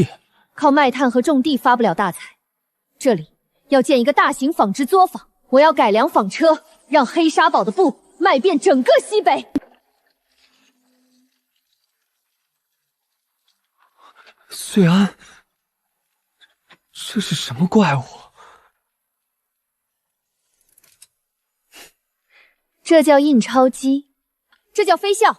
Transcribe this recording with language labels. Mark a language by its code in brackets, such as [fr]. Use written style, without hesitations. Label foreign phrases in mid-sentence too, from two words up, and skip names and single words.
[zh] 靠賣炭和種地發不了大財，這裡要建一個大型紡織作坊，我要改良紡車，讓黑沙堡的布賣遍整個西北。穗安，这是什么怪物？这叫印钞机，这叫飞啸。